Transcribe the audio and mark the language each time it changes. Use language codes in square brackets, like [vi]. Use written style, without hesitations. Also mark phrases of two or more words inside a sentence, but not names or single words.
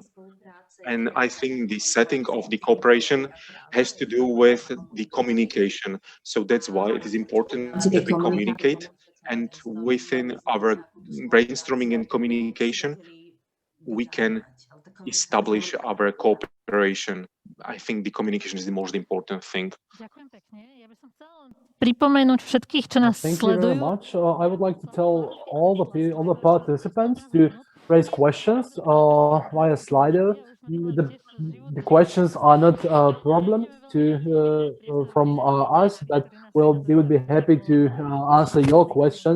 [en] And I think the setting of the cooperation has to do with the communication. So that's why it is important that we communicate. And within our brainstorming and communication, we can establish our cooperation. I think the communication is the most important thing. [sk] Pripomenúť všetkých, čo nás [en] Thank you very [sk] sledujú. [en] much. I would like to tell all the participants to raise questions via Slido. The questions are not problems from us, but we would be happy to answer your questions.